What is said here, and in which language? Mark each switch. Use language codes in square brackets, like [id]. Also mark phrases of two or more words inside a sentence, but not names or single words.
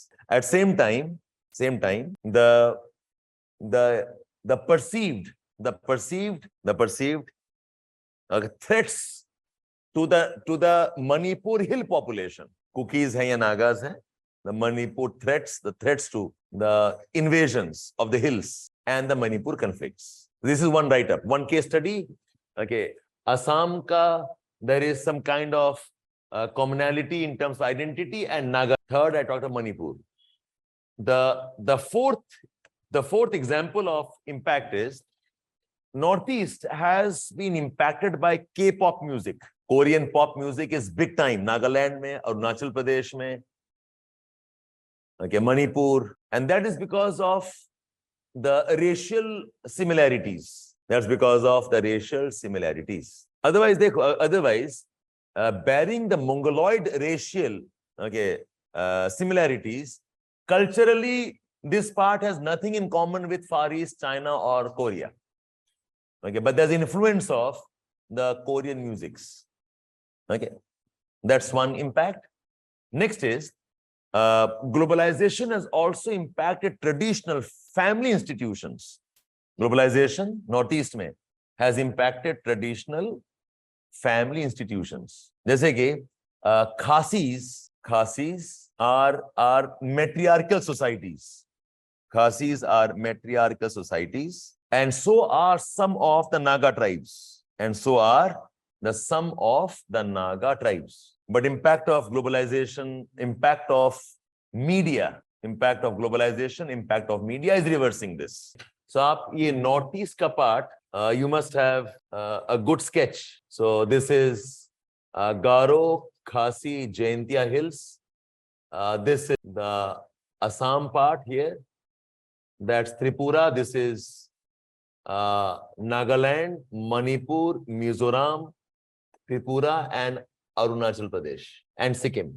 [en] At same time, the perceived threats to the Manipur hill population. [hi] Cookies hai ya Nagas hai. [en] The Manipur threats, the threats to the invasions of the hills and the Manipur conflicts. This is one write-up, one case study. Okay, Assam ka there is some kind of commonality in terms of identity, and Naga. Third, I talked of Manipur. The fourth example of impact is Northeast has been impacted by K-pop music. Korean pop music is big time. [hi] Nagaland mein, Arunachal Pradesh mein, okay, Manipur, [en] and that is because of the racial similarities. That's because of the racial similarities. Otherwise, bearing the Mongoloid racial similarities, culturally, this part has nothing in common with Far East, China, or Korea. Okay, but there's influence of the Korean musics. Okay, that's one impact. Next is globalization has also impacted traditional family institutions. Globalization, Northeast mein, has impacted traditional family institutions. [hi] जैसे कि [en] Khasis are matriarchal societies. Khasis are matriarchal societies, and so are some of the Naga tribes, and so are some of the Naga tribes. But impact of globalization, impact of media, impact of globalization, impact of media is reversing this. So, [hi] aap ye Northeast ka [en] part, you must have a good sketch. So, this is Garo, Khasi, Jaintia Hills. This is the Assam part here. That's Tripura. This is Nagaland, Manipur, Mizoram, Tripura, and Arunachal Pradesh, and Sikkim.